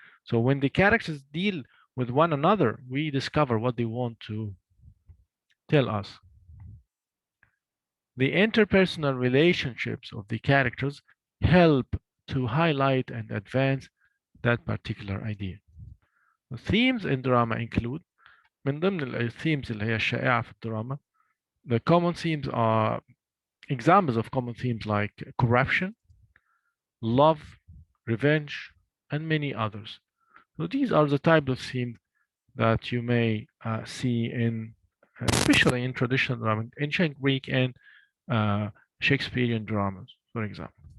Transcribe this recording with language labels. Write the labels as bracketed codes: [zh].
[en] So when the characters deal with one another, we discover what they want to tell us. The interpersonal relationships of the characters help to highlight and advance that particular idea. The themes in drama include [ar] من ضمن الثيمز اللي هي الشائعة في الدراما. [en] The common themes are examples of common themes like corruption, love, revenge, and many others. So these are the type of themes that you may see especially in traditional drama, ancient Greek and Shakespearean dramas, for example.